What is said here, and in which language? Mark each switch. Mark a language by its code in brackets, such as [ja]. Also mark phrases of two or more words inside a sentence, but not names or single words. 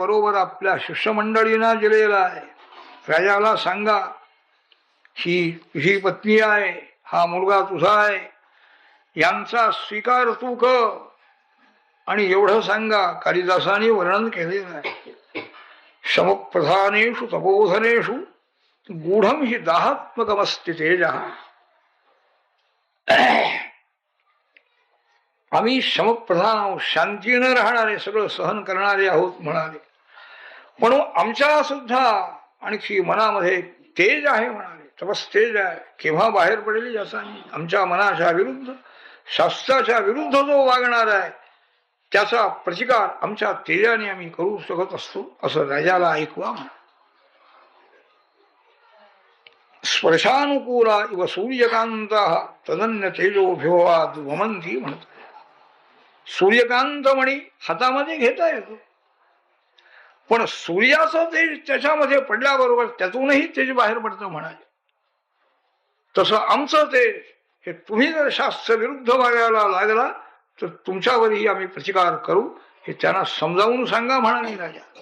[mr] बरोबर आपल्या शिष्यमंडळींना दिलेला आहे. राजाला सांगा, ही तुझी पत्नी आहे, हा मुलगा तुझा आहे, यांचा स्वीकार तू कर. आणि एवढं सांगा, कालिदासाने वर्णन केलेलं आहे. [sa] शमप्रधानेषु तपोधनेषु गूढम हि दाहात्मकमस्ति तेजः. [mr] आम्ही शमप्रधान आहोत, शांतीनं राहणारे, सगळं सहन करणारे आहोत म्हणाले. पण आमच्या सुद्धा आणखी मनामध्ये तेज आहे म्हणाले. तपस्तेज आहे. केव्हा बाहेर पडेल याचा आमच्या मनाच्या विरुद्ध, शास्त्राच्या विरुद्ध जो वागणार आहे त्याचा प्रतिकार आमच्या तेजाने आम्ही करू शकत असतो, असं राजाला ऐकवा. [sa] स्पर्शानुकूला इव सूर्यकांता तदन्य तेजोभिवाद वमंती म्हणतात. [mr] सूर्यकांत मणी हातामध्ये घेता येतो, पण सूर्याचं तेज त्याच्यामध्ये पडल्याबरोबर त्यातूनही तेज बाहेर पडतं म्हणाले. तसं आमचं तेज हे तुम्ही जर शास्त्र विरुद्ध वागायला लागला तर तुमच्यावरही आम्ही प्रतिकार करू, हे त्यांना समजावून सांगा म्हणाले राजा.